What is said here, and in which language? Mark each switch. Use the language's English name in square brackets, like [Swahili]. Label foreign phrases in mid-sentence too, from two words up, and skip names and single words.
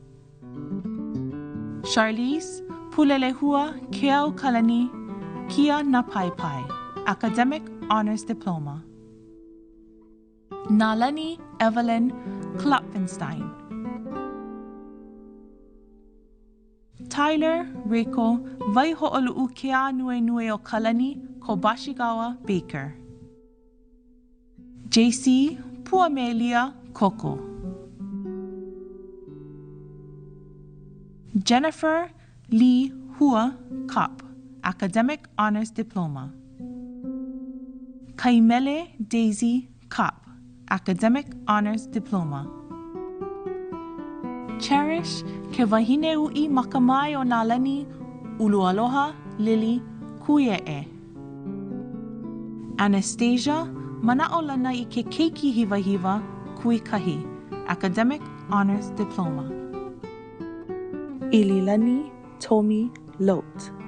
[English] Charlize Pulelehua Keau Kalani Kia Napaipai, Academic Honors Diploma. Nalani Evelyn Klopfenstein. Tyler Reiko vai ho'olu'u kea nue o Kalani Kobashigawa Baker. JC Puamelia Koko. Jennifer Lee Hua Kopp, Academic Honors Diploma. Kaimele Daisy Kopp, Academic Honors Diploma. Cherish Kewahine Ui Makamai o Nalani Ulualoha Lily Kuye'e. Anastasia Mana'olana I ke Keiki Hiva Kuikahi, Academic Honors Diploma. Ililani Tomi Lot.